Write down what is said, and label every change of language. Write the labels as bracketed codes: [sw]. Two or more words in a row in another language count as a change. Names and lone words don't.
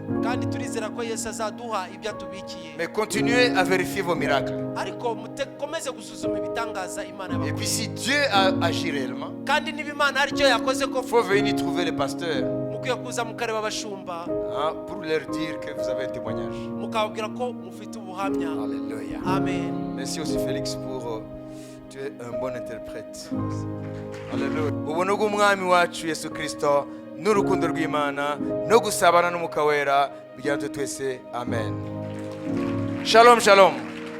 [rw] kandi turizera ko Yesu azaduha ibyo atubikiye [fr] Mais continuez à vérifier vos miracles. [rw] ariko mukomeze gusuzuma ibitangaza Imana [fr] Et puis [rw] yabakoreye [fr] si Dieu a agi réellement, [rw] kandi niba Imana hari icyo yakoze ko [fr] il faut venir trouver les pasteurs, [rw] mukwiye kuza mukareba abashumba [fr] hein, pour leur dire que vous avez un témoignage. [rw] mukababwira ko mufite ubuhamya Alléluia. amen [fr] Merci aussi Félix pour tu es un bon interprète. Alléluia. [rw] Ubuntu bw'umwami wacu Yesu Kristo n'urukundo rw'Imana no gusabana n'umwuka wera bijyana twese. Amen. Shalom, shalom.